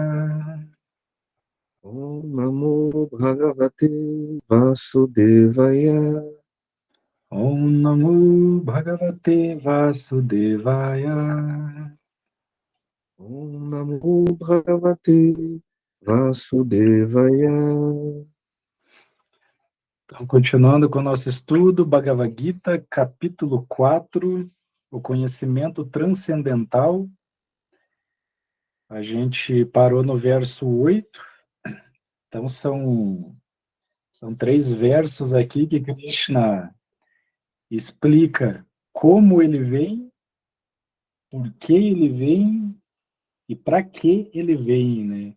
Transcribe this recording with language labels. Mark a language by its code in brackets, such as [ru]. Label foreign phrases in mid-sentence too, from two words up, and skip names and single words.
[sa] Om Namo Bhagavate Vasudevaya. Om Namo Bhagavate Vasudevaya. Om Namo Bhagavate Vasudevaya. [pt] Então, continuando com o nosso estudo, Bhagavad Gita, capítulo 4, o conhecimento transcendental. A gente parou no verso 8. Então, são 3 versos aqui que Krishna explica como ele vem, por que ele vem e para que ele vem, né?